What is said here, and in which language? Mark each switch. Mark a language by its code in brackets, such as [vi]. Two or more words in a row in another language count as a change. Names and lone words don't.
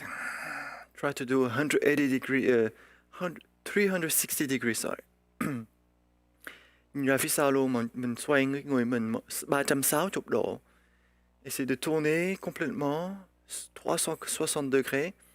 [en] Try to do 180 degree, 360 degrees, sorry. [vi] Nhìn ra phía sau luôn, mình xoay người mình 360 độ. [fr] Essayez de tourner complètement 360 degrés.